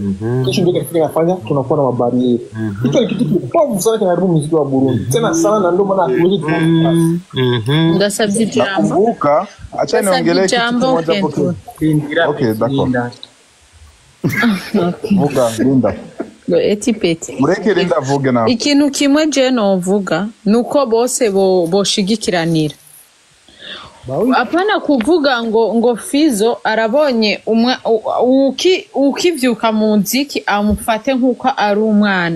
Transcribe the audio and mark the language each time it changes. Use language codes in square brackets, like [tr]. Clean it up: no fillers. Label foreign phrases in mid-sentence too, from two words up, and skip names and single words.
[sw] Kisha ndio kinafanya tunakuwa na mabariere. Hicho ni kitu kibovu sana kinaharibu muziki wa Burundi. Tena sana, na ndio maana hatuwezi ndio subject jambo. Kumbuka, acha niongelee kitu kimoja hapo. [rn] Okay, d'accord. Vuga Linda. Eti peti. Mureke Linda vuge na. Ikintu kimwe je no vuga nuko bose boshigikiranira. Apana kuvuga ngo Fizzo arabonye ukivyuka mu nziki amufate nkuko ari umwana.